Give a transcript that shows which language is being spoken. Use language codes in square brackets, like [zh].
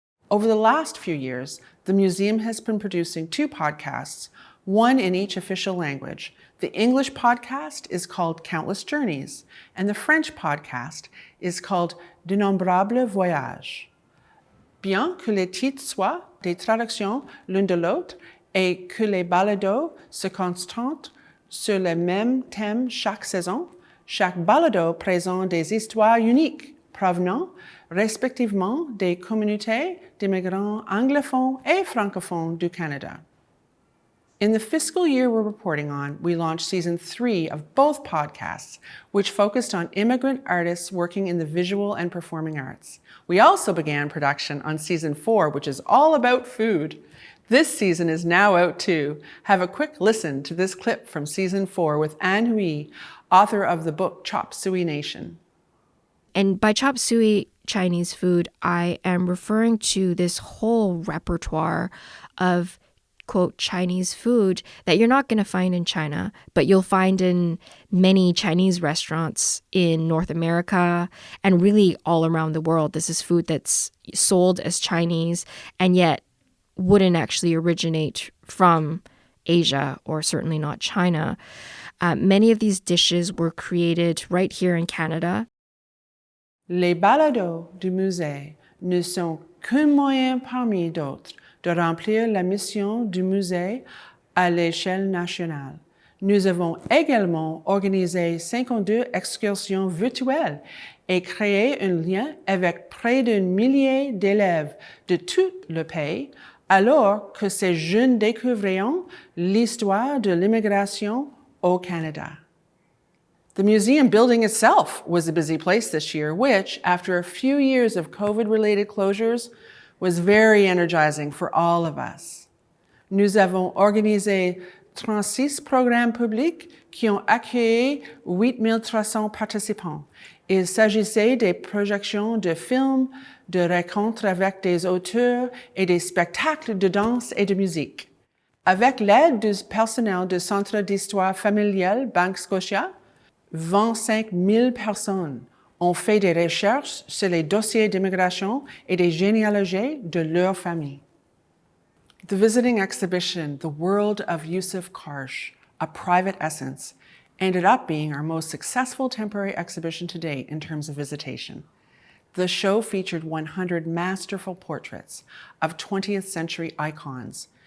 [en] Over the last few years, the museum has been producing 2 podcasts, one in each official language. The English podcast is called Countless Journeys, and the French podcast is called D'innombrables Voyages. [fr] bien que les titres soient des traductions l'un de l'autre et que les balados se concentrent sur le même thème chaque saison, chaque balado présente des histoires uniques provenant respectivement des communautés d'immigrants anglophones et francophones du Canada. [en] In the fiscal year we're reporting on, we launched season 3 of both podcasts, which focused on immigrant artists working in the visual and performing arts. We also began production on season 4, which is all about food. This season is now out too. Have a quick listen to this clip from season 4 with Anne Hui, author of the book Chop Suey Nation. And by chop suey Chinese food, I am referring to this whole repertoire of, quote, Chinese food that you're not going to find in China, but you'll find in many Chinese restaurants in North America and really all around the world. This is food that's sold as Chinese and yet wouldn't actually originate from Asia or certainly not China. Many of these dishes were created right here in Canada. [fr] Les balados du musée ne sont qu'un moyen parmi d'autres de remplir la mission du musée à l'échelle nationale. Nous avons également organisé 52 excursions virtuelles et créé un lien avec près d'un millier d'élèves de tout le pays, alors que ces jeunes découvriront l'histoire de l'immigration au Canada. [en] The museum building itself was a busy place this year, which, after a few years of COVID-related closures, was very energizing for all of us. [fr] Nous avons organisé 36 programmes publics qui ont accueilli 8300 participants. Il s'agissait des projections de films, de rencontres avec des auteurs et des spectacles de danse et de musique. Avec l'aide du personnel du Centre d'histoire familiale Banque Scotia, 25 000 personnes ont fait des recherches sur les dossiers d'immigration et des généalogies de leur famille. [en] The visiting exhibition, The World of Yusuf Karsh, A Private Essence, ended up being our most successful temporary exhibition to date in terms of visitation. The show featured 100 masterful portraits of 20th century icons.